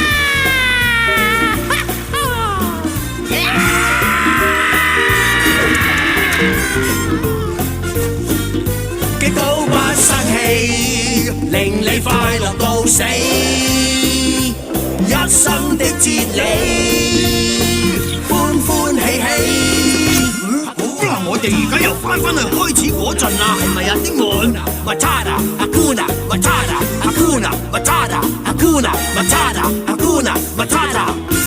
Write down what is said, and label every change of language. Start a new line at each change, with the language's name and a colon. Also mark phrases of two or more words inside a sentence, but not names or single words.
Cantonese: 極都不生氣，令你快樂到死，一生的哲理，歡歡喜喜。好啦，我哋而家又翻去開始嗰陣啦，係咪啊，丁門 ？
Swahili: Matata Hakuna Matata Hakuna Matata Hakuna Matata Hakuna Matata。